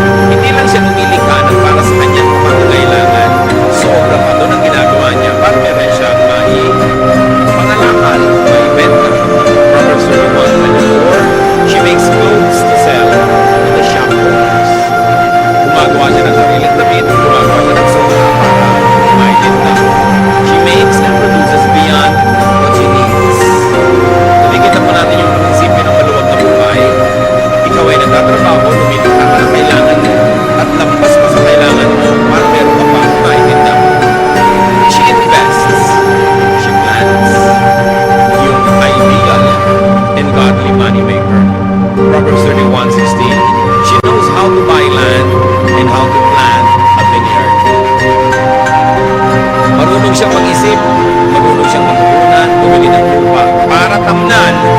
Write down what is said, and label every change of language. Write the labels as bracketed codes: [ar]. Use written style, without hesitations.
[tl] Hindi lang siya lumilikha ng para sa kanyang pangangailangan. Sobra pa doon ang ginagawa niya para meron siyang pangalakal, maibenta. [en] Proverbs 31:24, she makes clothes to sell to the shop owners. [tl] Gumagawa siya ng sariling damit, gumagawa siya ng sobra para maibenta. [en] She makes and produces beyond what she needs. [tl] Nakikita po natin yung prinsipyo ng maluwag na buhay. Ikaw ay nagtatrabaho, lumilikha ka ng kailangan mo, at lampas pa sa kailangan mo para meron ka pa maibenta. [en] She invests, she plans, yung ideal and godly moneymaker. Proverbs 31:16, she knows how to buy land and how to plant a vineyard. [tl] Marunong siyang mag-isip, marunong siyang magpunan, bumili ng lupa para tamnan.